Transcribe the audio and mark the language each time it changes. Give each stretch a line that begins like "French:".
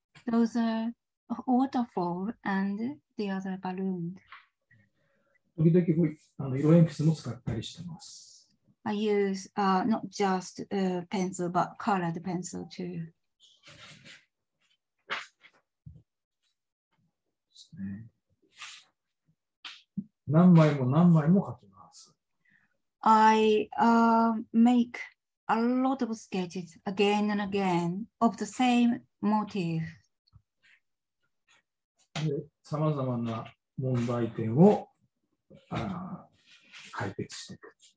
English: Those are waterfall and the other balloon.
Japanese: 時々色鉛筆も使ったりしてます。
English: I use not just pencil but colored pencil too.
Japanese: 何枚も何枚も描きます。
English: I make a lot of sketches again and again of the same motif.
Japanese: さまざまな問題点を解決していく。